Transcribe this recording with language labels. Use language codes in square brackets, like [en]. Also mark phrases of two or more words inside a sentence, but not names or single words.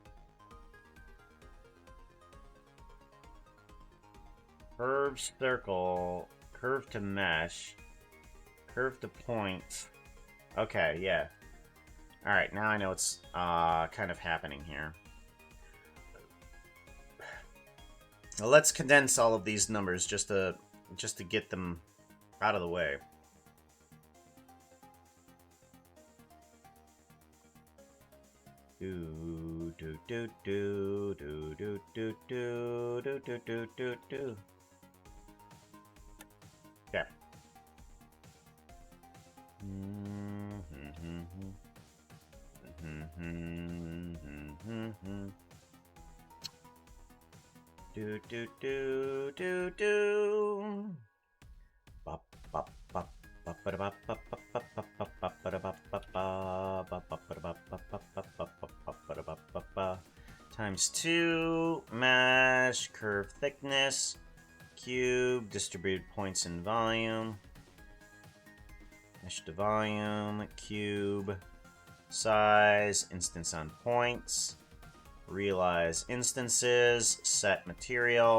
[en] Curve circle, curve to mesh, curve to point. Okay, yeah. Alright, now I know what's kind of happening here. Well, let's condense all of these numbers just to get them out of the way. Do do do do do do do do do do do do do. Okay. Do do do do do. Bop bop bop bop ba bop bop bop bop bop bop ba bop bop ba bop bop ba bop bop bop bop bop bop bop bop ba. Times 2 mesh curve thickness cube distributed points in volume. Mesh to volume, cube, size, instance on points, realize instances, set material.